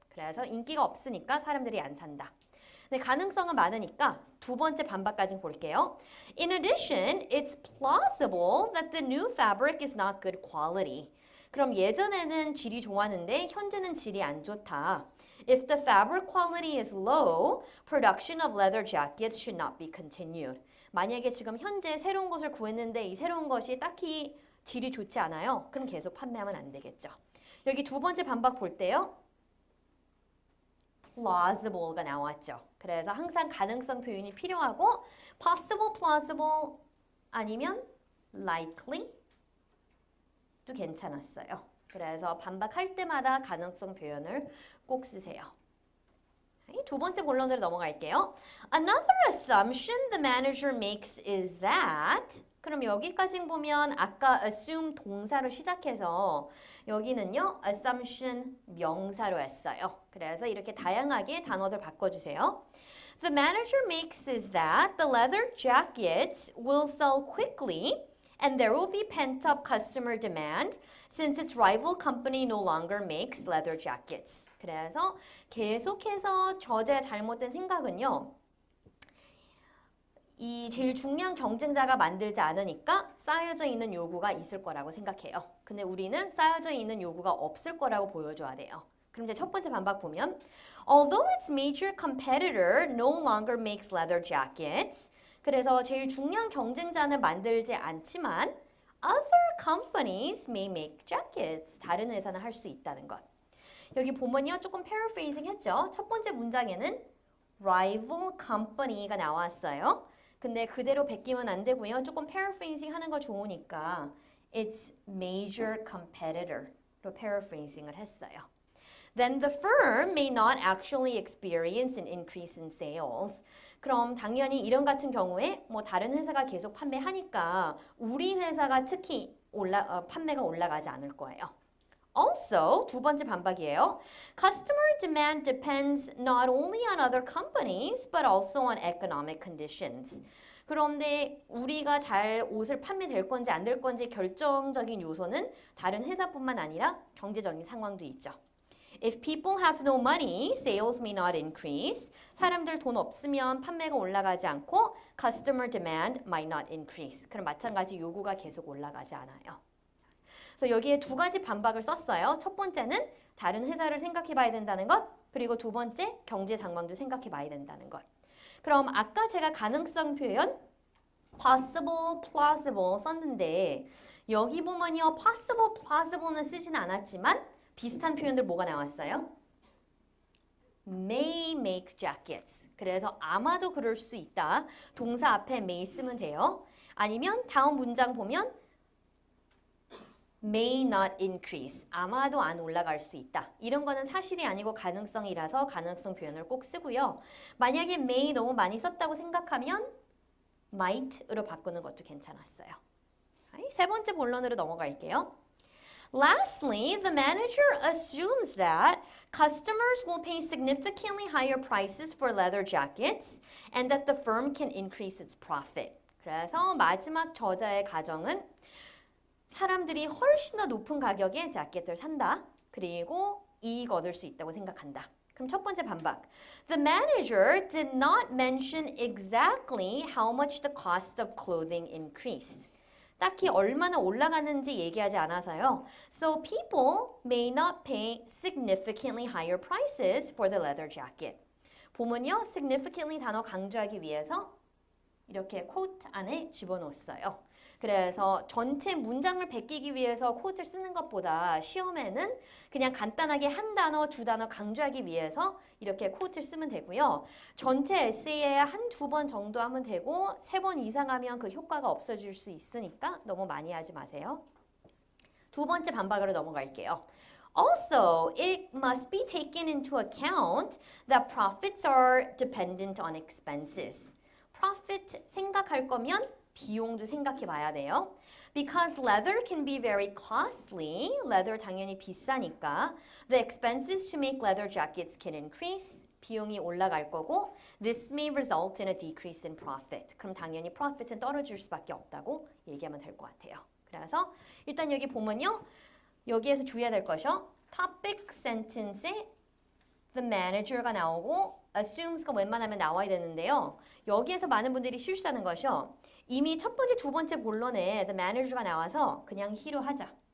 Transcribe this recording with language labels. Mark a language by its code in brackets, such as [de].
[ko] 그래서 인기가 없으니까 사람들이 안 산다. 네, 가능성은 많으니까 두 번째 반박까지 볼게요. [en] In addition, it's plausible that the new fabric is not good quality. [ko] 그럼 예전에는 질이 좋았는데 현재는 질이 안 좋다. [en] If the fabric quality is low, production of leather jackets should not be continued. [ko] 만약에 지금 현재 새로운 것을 구했는데 이 새로운 것이 딱히 질이 좋지 않아요. 그럼 계속 판매하면 안 되겠죠. 여기 두 번째 반박 볼 때요. plausible가 나왔죠. 그래서 항상 가능성 표현이 필요하고 possible, plausible 아니면 likely 도 괜찮았어요. 그래서 반박할 때마다 가능성 표현을 꼭 쓰세요. 두 번째 본론으로 넘어갈게요. [en] Another assumption the manager makes is that [ko] 그럼 여기까지 보면 아까 assume 동사로 시작해서 여기는요 assumption 명사로 했어요. 그래서 이렇게 다양하게 단어들 바꿔주세요. [en] The manager makes is that the leather jackets will sell quickly and there will be pent-up customer demand since its rival company no longer makes leather jackets. [ko] 그래서 계속해서 저자의 잘못된 생각은요. 이 제일 중요한 경쟁자가 만들지 않으니까 쌓여져 있는 요구가 있을 거라고 생각해요. 근데 우리는 쌓여져 있는 요구가 없을 거라고 보여줘야 돼요. 그럼 이제 첫 번째 반박 보면 [en] Although its major competitor no longer makes leather jackets [ko] 그래서 제일 중요한 경쟁자는 만들지 않지만 [en] other companies may make jackets [ko] 다른 회사는 할 수 있다는 것. 여기 보면요 조금 paraphrasing 했죠. 첫 번째 문장에는 rival company가 나왔어요. 근데 그대로 베끼면 안 되고요. 조금 paraphrasing 하는 거 좋으니까 its major competitor로 paraphrasing을 했어요. [en] Then the firm may not actually experience an increase in sales. [ko] 그럼 당연히 이런 같은 경우에 뭐 다른 회사가 계속 판매하니까 우리 회사가 특히 판매가 올라가지 않을 거예요. Also, 두 번째 반박이에요. [en] Customer demand depends not only on other companies but also on economic conditions. [ko] 그런데 우리가 잘 옷을 판매될 건지 안 될 건지 결정적인 요소는 다른 회사뿐만 아니라 경제적인 상황도 있죠. [en] If people have no money, sales may not increase. [ko] 사람들 돈 없으면 판매가 올라가지 않고 [en] customer demand might not increase. [ko] 그럼 마찬가지 요구가 계속 올라가지 않아요. 그래서 여기에 두 가지 반박을 썼어요. 첫 번째는 다른 회사를 생각해 봐야 된다는 것. 그리고 두 번째 경제 상황도 생각해 봐야 된다는 것. 그럼 아까 제가 가능성 표현 possible, plausible 썼는데 여기 보면요. possible, plausible는 쓰진 않았지만 비슷한 표현들 뭐가 나왔어요? [en] may make jackets. [ko] 그래서 아마도 그럴 수 있다. 동사 앞에 may 쓰면 돼요. 아니면 다음 문장 보면 may not increase. 아마도 안 올라갈 수 있다. 이런 거는 사실이 아니고 가능성이라서 가능성 표현을 꼭 쓰고요. 만약에 may 너무 많이 썼다고 생각하면 might으로 바꾸는 것도 괜찮았어요. 세 번째 본론으로 넘어갈게요. [en] Lastly, the manager assumes that customers will pay significantly higher prices for leather jackets and that the firm can increase its profit. [ko] 그래서 마지막 저자의 가정은 사람들이 훨씬 더 높은 가격의 자켓을 산다. 그리고 이익 얻을 수 있다고 생각한다. 그럼 첫 번째 반박. [en] The manager did not mention exactly how much the cost of clothing increased. [ko] 딱히 얼마나 올라가는지 얘기하지 않아서요. [en] So people may not pay significantly higher prices for the leather jacket. [ko] 보면요. significantly 단어 강조하기 위해서 이렇게 quote 안에 집어넣었어요. 그래서 전체 문장을 베끼기 위해서 quote를 쓰는 것보다 시험에는 그냥 간단하게 한 단어, 두 단어 강조하기 위해서 이렇게 quote를 쓰면 되고요. 전체 에세이에 한두 번 정도 하면 되고 세 번 이상 하면 그 효과가 없어질 수 있으니까 너무 많이 하지 마세요. 두 번째 반박으로 넘어갈게요. [en] Also, it must be taken into account that profits are dependent on expenses. [ko] profit 생각할 거면 비용도 생각해 봐야 돼요. [en] Because leather can be very costly. [ko] leather 당연히 비싸니까. [en] The expenses to make leather jackets can increase. [ko] 비용이 올라갈 거고 [en] This may result in a decrease in profit. [ko] 그럼 당연히 profit은 떨어질 수밖에 없다고 얘기하면 될 것 같아요. 그래서 일단 여기 보면요. 여기에서 주의해야 될 것이요. topic sentence에 the manager가 나오고 assumes가 웬만하면 나와야 되는데요. 여기에서 많은 분들이 실수하는 것이요. 이미 첫 번째, 두 번째 본론에 the manager가 나와서 그냥 he로 하자.